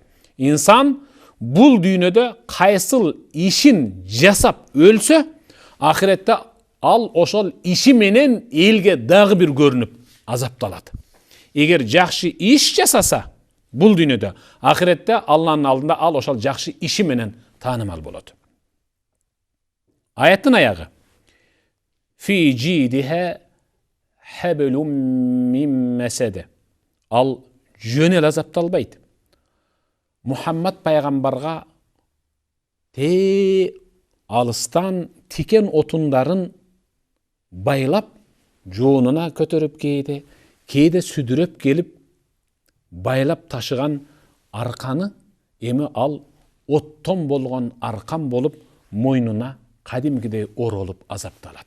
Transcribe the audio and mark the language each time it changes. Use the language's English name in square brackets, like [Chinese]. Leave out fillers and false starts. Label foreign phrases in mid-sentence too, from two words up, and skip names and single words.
[Kyrgyz] Инсан бул дүйнөдө кайсыл ишин жасап өлсө, ахиретте ал ошол иши менен элге дагы бир көрүнүп азапталат. Эгер жакшы иш жасаса бул дүйнөдө, ахиретте Алланын алдында ал ошол жакшы иши менен таанымал болот. Аяттын аягы: [Arabic] في جيدها حبل من مسد. [Kyrgyz] Ал жөнел азапталбайт. Мухаммад пайгамбарга алыстан тикен отундарын байлап, жоонуна көтөрүп кейде сүдүрөп келип, байлап ташыган арканы эми ал оттон болгон аркан болуп, мойнуна кадимкидей оролуп азапталат.